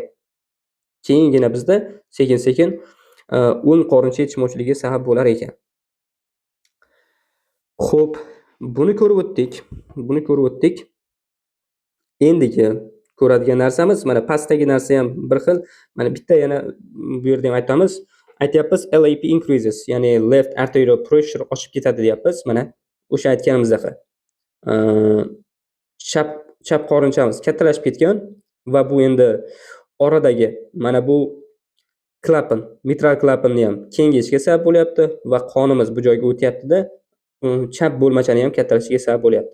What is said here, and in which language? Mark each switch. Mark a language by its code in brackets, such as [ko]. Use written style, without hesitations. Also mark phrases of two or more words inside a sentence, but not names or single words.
[uz] Keyingina bizda sekin-sekin un qorincha yetishmovchiligiga sabab bo'lar ekan. Xo'p, buni ko'rib o'tdik. Endigi ko'radigan narsamiz mana pastdagi narsa ham bir xil. Mana bitta yana bu yerda ham aytamiz. Aytyapmiz [en] LAP increases, [uz] ya'ni [en] left arterial pressure [uz] oshib ketadi deyapmiz. Mana o'sha aytganimizdaqi. Chap qorinchamiz kattalashib ketgan va bu endi oradagi mana bu klapan, mitral klapanni ham kengayishga sabab bo'lyapti va qonimiz bu joyga o'tyapti-da, chap bo'lmachani ham kattalashishiga sabab bo'lyapti.